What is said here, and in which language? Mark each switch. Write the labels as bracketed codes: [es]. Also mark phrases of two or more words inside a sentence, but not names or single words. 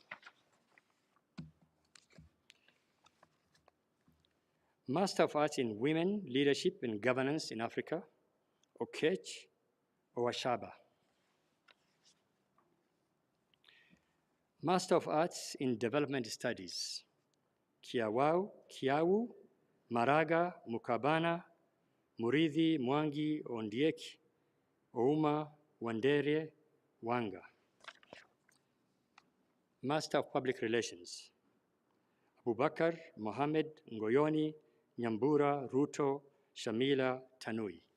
[en] Master of Arts in Women, Leadership and Governance in Africa, Okech Owashaba. Master of Arts in Development Studies, Kiawu, Maraga, Mukabana, Muridhi, Mwangi, Ondieki, Ouma, Wandere, Wanga. Master of Public Relations, Abubakar, Mohammed, Ngoyoni, Nyambura, Ruto, Shamila, Tanui.